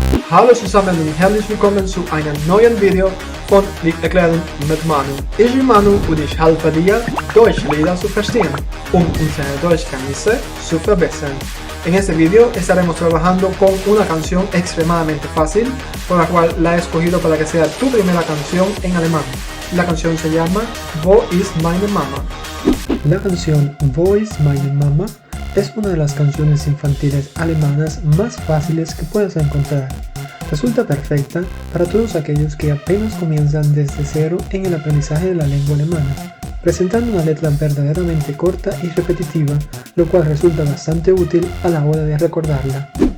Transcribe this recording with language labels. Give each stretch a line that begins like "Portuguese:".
German: Hallo zusammen und herzlich willkommen zu einem neuen Video von Lied erklären mit Manu. Ich bin Manu und ich helfe dir, Deutschlieder zu verstehen, unsere Deutschkenntnisse zu verbessern.
Spanish: En este video estaremos trabajando con una canción extremadamente fácil, por la cual la he escogido para que sea tu primera canción en alemán. La canción se llama Wo ist meine Mama? La canción Wo ist meine Mama es una de las canciones infantiles alemanas más fáciles que puedes encontrar. Resulta perfecta para todos aquellos que apenas comienzan desde cero en el aprendizaje de la lengua alemana, presentando una letra verdaderamente corta y repetitiva, lo cual resulta bastante útil a la hora de recordarla.